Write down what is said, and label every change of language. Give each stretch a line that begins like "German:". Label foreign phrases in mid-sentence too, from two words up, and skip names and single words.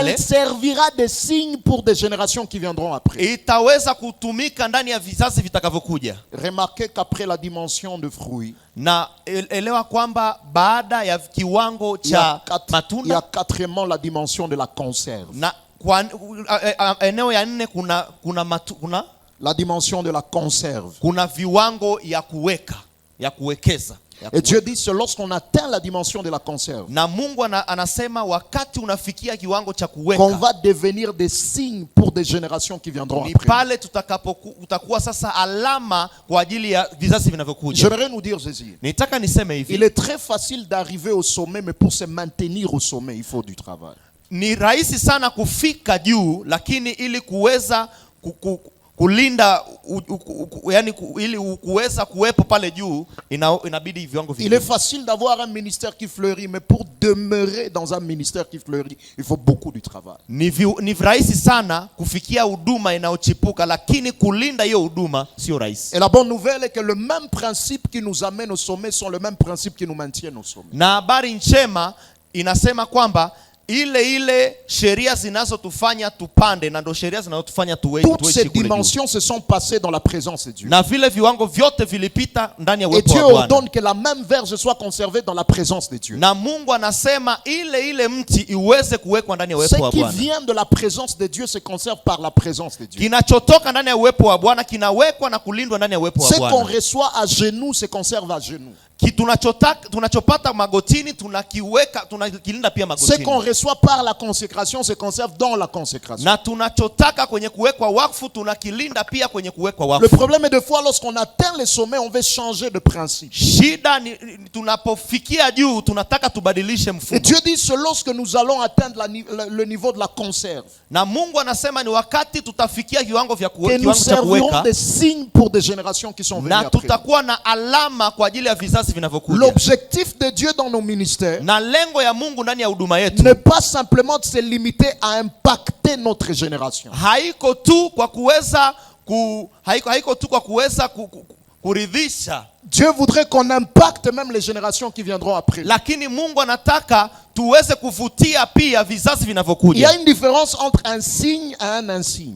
French: elle servira de signe pour des générations qui viendront après.
Swahili: itaweza kutumika ndani ya vizazi vitakavyokuja.
French: Remarquez qu'après la dimension de fruits,
Swahili: Na elewa kwamba baada ya kiwango
French: il y a
Swahili: cha
French: il y a
Swahili: matunda,
French: quatrièmement la dimension de la conserve.
Swahili: na kwa eneo ya nne kuna
French: La dimension de la conserve.
Swahili: kuna viwango ya kuwekeza.
French: Et Dieu dit, c'est lorsqu'on atteint la dimension de la conserve
Swahili: Na Mungu anasema wakati unafikia kiwango cha
French: qu'on
Swahili: kuweka,
French: va devenir des signes pour des générations qui viendront
Swahili: ni
French: après.
Swahili: pale utakuwa sasa alama kwa ajili ya vizazi vinavyokuja.
French: J'aimerais nous dire ceci.
Swahili: Nitaka niseme
French: Il
Swahili: hivi,
French: est très facile d'arriver au sommet, mais pour se maintenir au sommet, il faut du travail.
Swahili: ni rahisi sana kufika juu, lakini ili kuweza kulinda yani ili kuweza kuwepo pale juu inabidi viwango vingi.
French: Il est facile d'avoir un ministère qui fleurit, mais pour demeurer dans un ministère qui fleurit, il faut beaucoup de travail.
Swahili: Ni rahisi sana kufikia huduma inayochipuka, lakini kulinda hiyo huduma sio rahisi.
French: Et la bonne nouvelle est que le même principe qui nous amène au sommet sont le même principe qui nous maintient au sommet.
Swahili: Na habari njema inasema kwamba ile sheria zinazotufanya tupande na ndo sheria zinazotufanya
French: Toutes ces dimensions se sont passées dans la présence de Dieu.
Swahili: Na vile viwango vyote vilipita ndani ya
French: Et
Swahili: uwepo
French: Dieu
Swahili: wa Bwana.
French: ordonne que la même verge soit conservée dans la présence de Dieu.
Swahili: Na Mungu anasema ile mti iweze kuwekwa ndani ya uwepo wa
French: Ce qui
Swahili: Bwana.
French: vient de la présence de Dieu se conserve par la présence de Dieu.
Swahili: Kinachotoka ndani ya uwepo wa Bwana kinawekwa na kulindwa ndani ya uwepo wa
French: Ce qu'on
Swahili: Bwana.
French: reçoit à genoux se conserve à genoux.
Swahili: Tunachopata magotini tunakilinda pia
French: Ce
Swahili: magotini.
French: qu'on reçoit par la consécration se conserve dans la consécration.
Swahili: Na tunachotaka kwenye kuwekwa wakfu tunakilinda pia kwenye kuwekwa
French: Le
Swahili: wakfu.
French: problème est de fois lorsqu'on atteint le sommet, on veut changer de principe.
Swahili: Shida ni tunapofikia juu tunataka tubadilishe
French: Et
Swahili: mfumo.
French: Dieu dit c'est lorsque nous allons atteindre le niveau de la conserve
Swahili: Na Mungu anasema ni wakati tutafikia kiwango
French: que nous
Swahili: cha
French: servirons
Swahili: kuweka,
French: des signes pour des générations qui sont venues
Swahili: na
French: après.
Swahili: tutakuwa na alama kwa ajili ya vizazi vinavyokuja.
French: L'objectif de Dieu dans nos ministères
Swahili: Na lengo ya Mungu ndani ya huduma yetu
French: n'est pas simplement de se limiter à impacter notre génération.
Swahili: haiko tu kwa kuweza kuridhisha,
French: Dieu voudrait qu'on impacte même les générations qui viendront après.
Swahili: lakini Mungu anataka tuweze kuvutia pia vizazi
French: Il y
Swahili: vinavyokuja.
French: a une différence entre un signe et un insigne.